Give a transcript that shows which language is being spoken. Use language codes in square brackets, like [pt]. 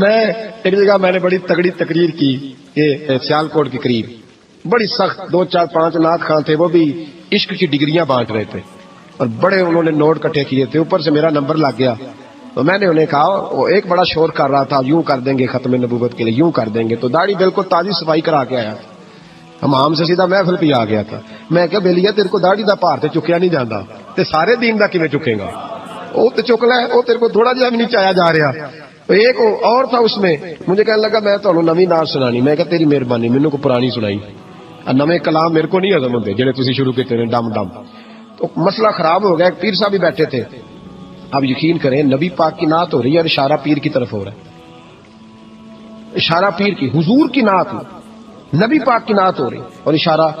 [ur] میں ایک جگہ میں نے بڑی تگڑی تقریر کی کہ سیالکوٹ کے قریب بڑی سخت 2 4 5 نعت خان تھے, وہ بھی عشق کی ڈگریاں بانٹ رہے تھے اور بڑے انہوں نے نوٹ کٹھے کیے تھے. اوپر سے میرا نمبر لگ گیا تو میں نے انہیں کہا, وہ ایک بڑا شور کر رہا تھا یوں کر دیں گے ختم نبوت کے لیے, یوں کر دیں گے. تو داڑھی بالکل تازی صفائی کرا کے آیا, ہم سے سیدھا محفل پہ آ گیا تھا. [pa] میں کہ بیلیا تیرے کو داڑھی دا پار تے چکیا نہیں جاتا, تے سارے دین دا کیویں چکے گا, وہ تے چک لے, وہ تیرے کو تھوڑا جہا بھی نہیں چایا جا رہا. [ur] ایک اور تھا اس میں, مجھے کہنے لگا میں تمہیں نویں نعت سنانی. [pa] میں کہ تیری مہربانی, مینوں کو پرانی سنائی, نویں کلام میرے کو نہیں ہضم ہوندے جڑے تسی شروع کیتے نے ڈم ڈم. [ur] تو مسئلہ خراب ہو گیا. ایک پیر صاحب بھی بیٹھے تھے. اب یقین کریں نبی پاک کی نعت ہو رہی ہے اور اشارہ پیر کی طرف ہو رہا ہے, اشارہ پیر کی, حضور کی نعت نبی پاک کی نعت ہو رہی اور اشارہ.